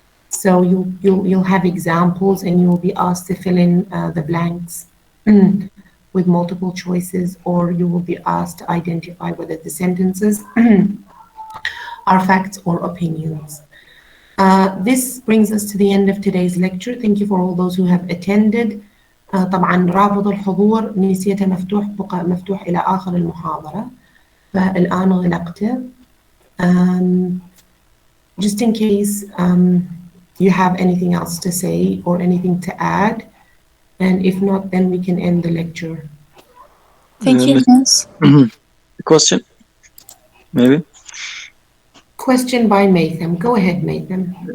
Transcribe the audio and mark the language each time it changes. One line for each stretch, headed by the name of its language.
English: So you'll have examples and you will be asked to fill in the blanks with multiple choices, or you will be asked to identify whether the sentences are facts or opinions. This brings us to the end of today's lecture. Thank you for all those who have attended.
Arabic: طبعا رابط الحضور نسيته مفتوح، بقى مفتوح إلى آخر المحاضرة، فالآن غلقته.
English: Just in case you have anything else to say or anything to add, and if not, then we can end the lecture. Thank you, Miss. Question, maybe? Question by Matham. Go ahead, Matham.